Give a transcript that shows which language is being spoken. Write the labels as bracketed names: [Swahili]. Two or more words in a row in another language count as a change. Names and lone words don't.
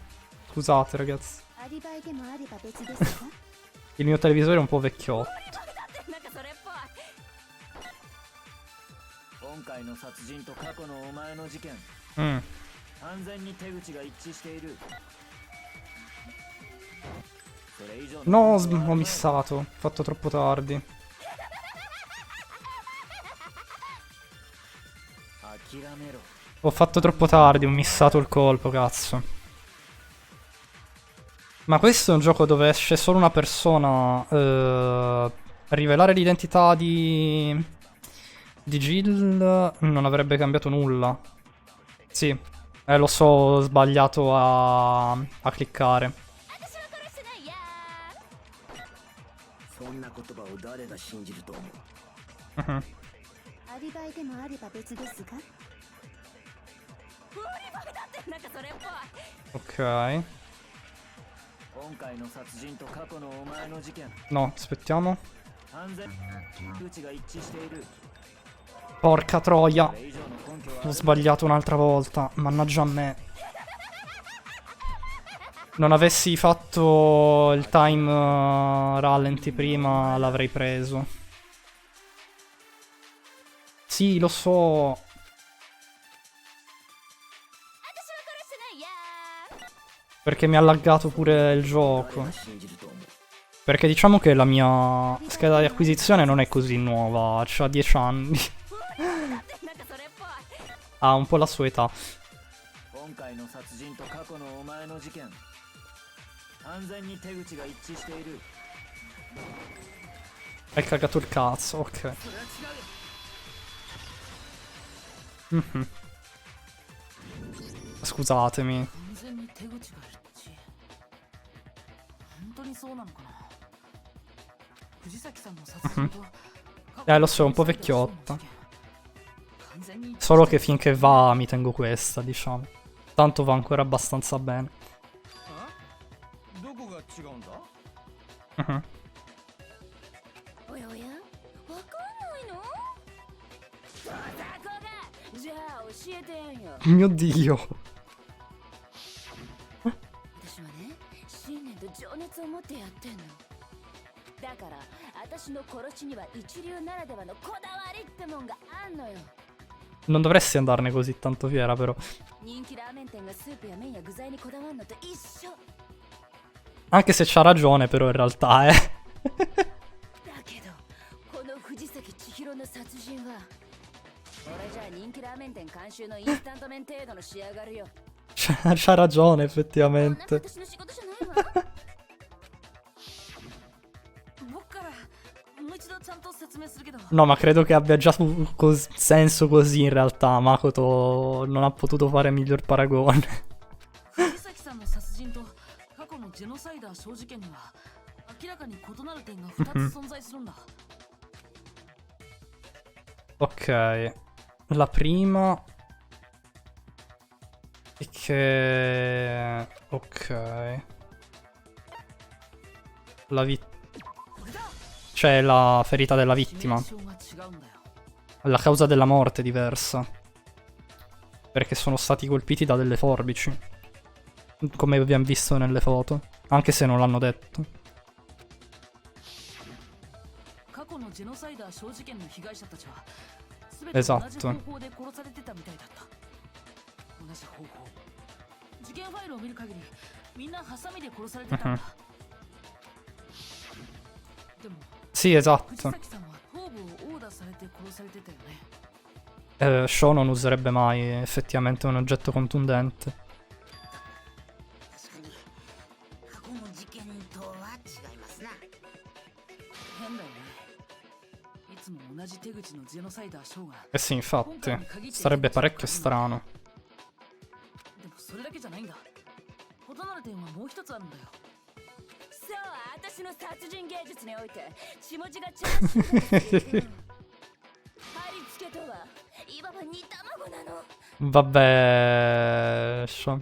[Italian] Scusate, ragazzi. Il mio televisore è un po' vecchiotto. [Japanese] 今回の殺人と過去のお前の事件、 Mm. 完全に手口が一致している。それ以上の [Italian] No, ho missato. Ho fatto troppo tardi. [Japanese] 諦めろ。 [Italian] Ho fatto troppo tardi, ho missato il colpo, cazzo. Ma questo è un gioco dove esce solo una persona. Rivelare l'identità di Jill non avrebbe cambiato nulla. Sì, lo so, ho sbagliato a cliccare. [Japanese] そんな言葉を誰が信じると思う？ Mhm. アリバイでもあれば別ですが。アリバイだってなんかそれっぽい。 [Italian] Ok. [Japanese] 今回の殺人と過去のお前の事件、 [Italian] No, aspettiamo. [Japanese] 完全手口が一致している。 [Italian] Porca troia. [Japanese] それ以上の根拠は [Italian] Ho sbagliato un'altra volta. Mannaggia a me. Non avessi fatto il time rallenti prima, l'avrei preso. Sì, lo so. Perché mi ha laggato pure il gioco. Perché diciamo che la mia scheda di acquisizione non è così nuova, c'ha 10 anni. Ha un po' la sua età. [Japanese] 今回の殺人と過去のお前の事件、完全に手口が一致している。 [Italian] Hai cagato il cazzo, ok. Mhm. Scusatemi. [Japanese] 完全に手口が一致。本当にそうなのかな。藤崎さんの殺人と。 [Italian] Lo so, è un po' vecchiotta. Solo che finché va mi tengo questa, diciamo. Tanto va ancora abbastanza bene. Mhm. [Japanese] おやおや、わかんないの？そこが、じゃあ教えてやんよ。 [Italian] Mio Dio. [Japanese] 私はね、信念と情熱を持ってやってんの。だから、私の殺しには一流ならではのこだわりってもんがあんのよ。 [Italian] Non dovresti andarne così tanto fiera, però. [Japanese] 人気ラーメン店がスープや麺や具材にこだわるのと一緒。 [Italian] Anche se c'ha ragione, però, in realtà, [Japanese] だけど、この藤崎千尋の殺人は、俺じゃあ人気ラーメン店監修のインスタント麺程度の仕上がるよ。 [Italian] C'ha ragione, effettivamente. [Japanese] 私の仕事じゃないわ。僕からもう一度ちゃんと説明するけど。 [Italian] No, ma credo che abbia già senso così, in realtà. Makoto non ha potuto fare miglior paragone. [Japanese] 藤崎さんの殺人と過去のジェノサイダー小事件には明らかに異なる点が2つ存在するんだ。 [Italian] Ok. La prima è che... Ok. C'è la ferita della vittima. La causa della morte è diversa. Perché sono stati colpiti da delle forbici. Come abbiamo visto nelle foto. Anche se non l'hanno detto. Esatto. [Japanese] 殺されてたみたいだった。同じ方法。事件ファイルを見る限りみんなハサミで殺されてたんだ。でも [Italian] Sì, [Japanese] 藤 [Italian] esatto. [Japanese] 崎さんは頭部を殴打されて殺されてたよね。 [Italian] Shaw non userebbe mai effettivamente un oggetto contundente. [Japanese] 確かに過去の事件とは違いますな。変だよね。いつも同じ手口のジェノサイダーショーが。 [Italian] Eh sì, infatti. Sarebbe parecchio strano. [Japanese] でもそれだけじゃないんだ。異なる点はもう一つあるんだよ。そう、私の殺人芸術において血文字がチャーシューだとするけど貼り付けとはいわば煮卵なの。 [Italian] Vabbè, Shaw.